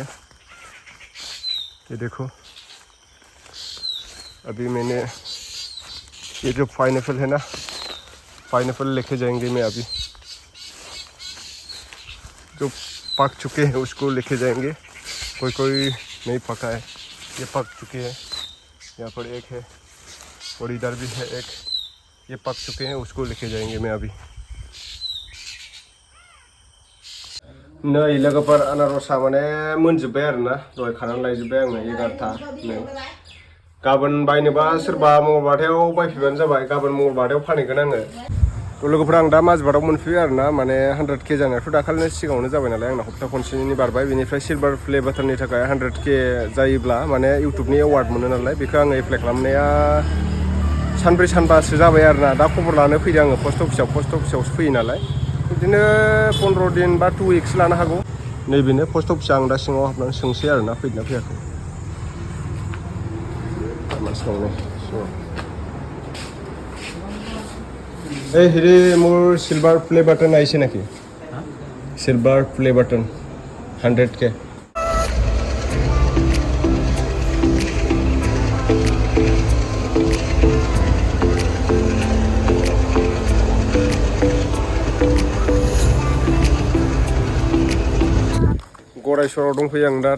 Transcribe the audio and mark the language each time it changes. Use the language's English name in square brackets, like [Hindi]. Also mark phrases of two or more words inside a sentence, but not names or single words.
[Hindi] ये देखो, अभी मैंने ये जो पाइनएप्पल है ना, पाइनएप्पल लेके जाएंगे मैं अभी। जो पक चुके हैं उसको लेके जाएंगे, कोई नहीं पका है, ये पक चुके हैं। यहाँ पर एक है और इधर भी है एक, ये पक चुके हैं, उसको लेके जाएंगे मैं अभी। [Bodo] नै लोगोफोर अनारसा माने मोनजोब्बाय आरोना, दहाय खानानै लायजोब्बाय आङो 11था। नै गाबोन बायनोबा सोरबा मंगलबारयाव बायफैबानो जाबाय, गाबोन मंगलबारयाव फानहैगोन आङो। तो लोगोफोर आं दा माजबाटाव मोनफैयो आरोना, माने 100K जानायाथ' दाखालिनो सिगाङावनो जाबाय नालाय, आंना हप्ता खनसेनि बारबाय। बेनिफ्राय सिलभार प्ले बाटननि थाखाय 100K जायोब्ला माने इउटुबनि एवार्ड मोनो नालाय, बेखौ आङो एप्लाइ खालामनाया सानब्रै सानबासो जाबाय आरोना। दा खबर लानो फैदों आङो पस्ट अफिसावसो फैयो नालाय, बिदिनो 15 दिन बा 2 weeks लानो हागौ। नैबेनो पस्ट अफिसा, आं दा सिङाव हाबनानै सोंसै आरोना फैदोंना फैयाखै। [Assamese] এই হেৰি মোৰ সিলভাৰ প্লে বাটন আহিছে নেকি? সিলভাৰ প্লে বাটন 100K। [Bodo] गरायसराव दंफैयो आं दा।